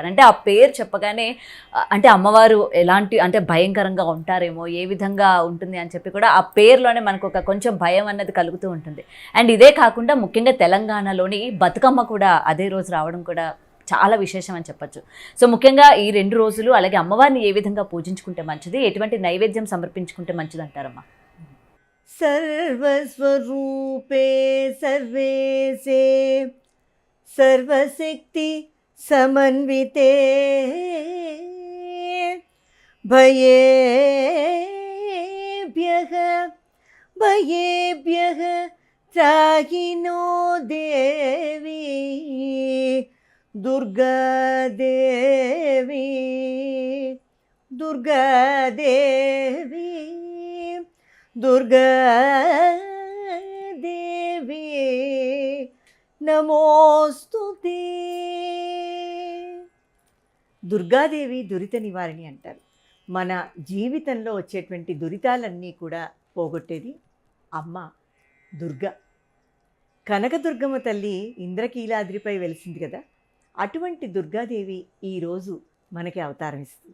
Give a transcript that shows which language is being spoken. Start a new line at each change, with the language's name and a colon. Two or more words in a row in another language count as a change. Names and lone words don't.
Telugu: అంటే ఆ పేరు చెప్పగానే అంటే అమ్మవారు ఎలాంటి అంటే భయంకరంగా ఉంటారేమో, ఏ విధంగా ఉంటుంది అని చెప్పి కూడా ఆ పేరులోనే మనకు ఒక కొంచెం భయం అన్నది కలుగుతూ ఉంటుంది. అండ్ ఇదే కాకుండా ముఖ్యంగా తెలంగాణలోని బతుకమ్మ కూడా అదే రోజు రావడం కూడా చాలా విశేషం అని చెప్పచ్చు. సో ముఖ్యంగా ఈ 2 రోజులు అలాగే అమ్మవారిని ఏ విధంగా పూజించుకుంటే మంచిది, ఎటువంటి నైవేద్యం సమర్పించుకుంటే మంచిది అంటారమ్మా?
Sanskrit: सर्वस्वरूपे सर्वेशे सर्वशक्ति समन्विते भयेभ्यः त्राहि नो देवी दुर्गा देवी दुर्गा देवी दुर्गा देवी नमोस्तुते.
Telugu: దుర్గాదేవి దురిత నివారణి అంటారు. మన జీవితంలో వచ్చేటువంటి దురితాలన్నీ కూడా పోగొట్టేది అమ్మ దుర్గా. కనకదుర్గమ్మ తల్లి ఇంద్రకీలాద్రిపై వెలిసింది కదా, అటువంటి దుర్గాదేవి ఈరోజు మనకి అవతారం ఇస్తుంది.